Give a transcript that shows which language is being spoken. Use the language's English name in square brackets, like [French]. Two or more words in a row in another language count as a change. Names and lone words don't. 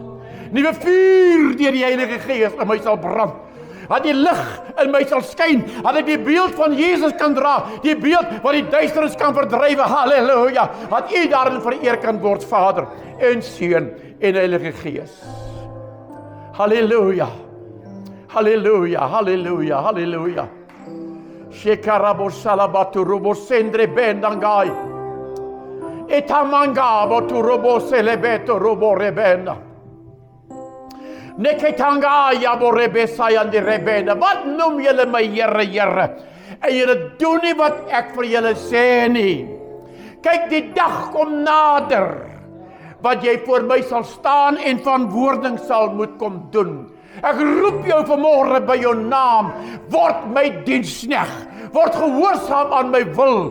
[Afrikaans] Nuwe vuur deur die Heilige Gees in my sal brand. Dat die lig in my sal skyn, dat ek die beeld van Jesus kan dra, die beeld wat die duisternis kan verdrywe, halleluja, dat u daarin vereer kan word, Vader, en Seun en Heilige Gees. Halleluja, halleluja, halleluja, halleluja. Shekarabo salabatu robo sendre bendangai. Etamangabo tu robo celebeto robo rebenda. Neketanga yabo rebesa yandi rebenda. Wat noem julle my Here? En julle doen nie wat ek vir julle sê nie. Kyk, die dag kom nader, wat jy voor my sal staan en verantwoording sal moet kom doen. Ek roep jou vanmôre by jou naam, word my diensknegt, Word gehoorsaam aan my wil.